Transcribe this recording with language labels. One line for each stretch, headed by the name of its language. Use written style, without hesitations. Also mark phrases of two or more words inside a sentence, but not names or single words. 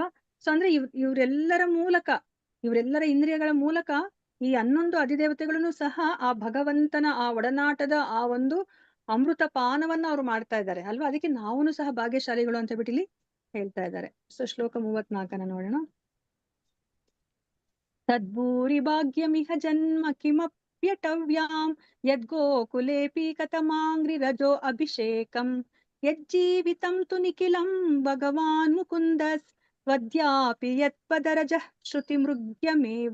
Kannada: ಸೊ ಅಂದ್ರೆ ಇವರೆಲ್ಲರ ಮೂಲಕ, ಇವರೆಲ್ಲರ ಇಂದ್ರಿಯಗಳ ಮೂಲಕ ಈ 11 ಅಧಿದೇವತೆಗಳನ್ನು ಸಹ ಆ ಭಗವಂತನ ಆ ಒಡನಾಟದ ಆ ಒಂದು ಅಮೃತ ಪಾನವನ್ನ ಅವ್ರು ಮಾಡ್ತಾ ಇದ್ದಾರೆ ಅಲ್ವಾ? ಅದಕ್ಕೆ ನಾವೂನು ಸಹ ಭಾಗ್ಯಶಾಲಿಗಳು ಅಂತ ಹೇಳ್ಬಿಟ್ಟು ಇಲ್ಲಿ ಹೇಳ್ತಾ ಇದ್ದಾರೆ. ಸೊ ಶ್ಲೋಕ 34 ನೋಡೋಣ.
Sanskrit: ತದ್ಭೂರಿ ಭಾಗ್ಯಮಿಹ ಜನ್ಮ ಕಿಮಪ್ಯಟವ್ಯಾಂ ಯದ್ಗೋಕುಲೇಪಿ ಕಥಮಾಂಗ್ರಿ ರಜೋ ಅಭಿಷೇಕಂ ಯಜ್ಜೀವಿತಂ ತು ನಿಖಿಲಂ ಭಗವಾನ್ ಮುಕುಂದಸ್ ತ್ವದ್ಯಾಪಿ ಯತ್ಪದರಜಃ ಶ್ರುತಿಮೃಗ್ಯಮೇವ.